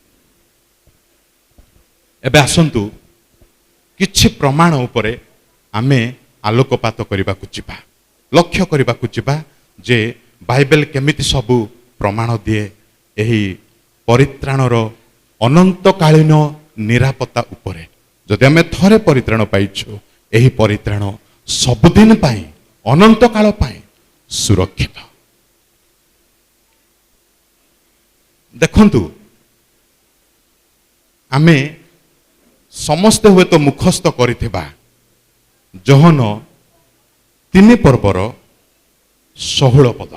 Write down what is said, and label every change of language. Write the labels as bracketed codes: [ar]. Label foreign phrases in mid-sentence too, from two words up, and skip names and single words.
[or] ଏବେ ଆସନ୍ତୁ କିଛି ପ୍ରମାଣ ଉପରେ ଆମେ ଆଲୋକପାତ କରିବାକୁ ଯିବା, ଲକ୍ଷ୍ୟ କରିବାକୁ ଯିବା ଯେ ବାଇବେଲ କେମିତି ସବୁ ପ୍ରମାଣ ଦିଏ ଏହି ପରିତ୍ରାଣର ଅନନ୍ତକାଳୀନ ନିରାପତ୍ତା ଉପରେ। ଯଦି ଆମ ଥରେ ପରିତ୍ରାଣ ପାଇଛୁ ଏହି ପରିତ୍ରାଣ ସବୁଦିନ ପାଇଁ ଅନନ୍ତ କାଳ ପାଇଁ ସୁରକ୍ଷିତ। ଦେଖନ୍ତୁ ଆମେ ସମସ୍ତେ ହୁଏ ତ ମୁଖସ୍ଥ କରିଥିବା ଯୋହନ 3 ପର୍ବର 16 ପଦ।